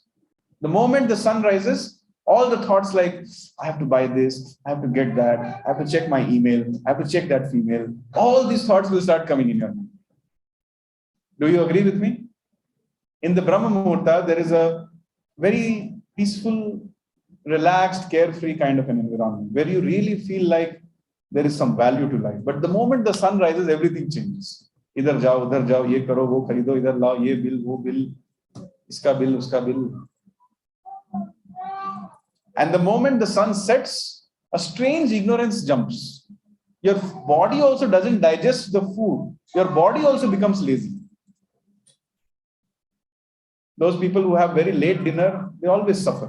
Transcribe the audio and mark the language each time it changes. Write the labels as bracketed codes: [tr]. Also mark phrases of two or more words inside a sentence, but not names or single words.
[en] The moment the sun rises, all the thoughts like, I have to buy this, I have to get that, I have to check my email, I have to check that female, all these thoughts will start coming in your mind. Do you agree with me? In the Brahma Muhurta, there is a very peaceful, relaxed, carefree kind of an environment where you really feel like there is some value to life. But the moment the sun rises, everything changes. [hi] इधर जाओ, उधर जाओ, ये करो, वो खरीदो, इधर लाओ, ये बिल, वो बिल, इसका बिल, उसका बिल. [en] And the moment the sun sets, a strange ignorance jumps. Your body also doesn't digest the food. Your body also becomes lazy. Those people who have very late dinner, they always suffer.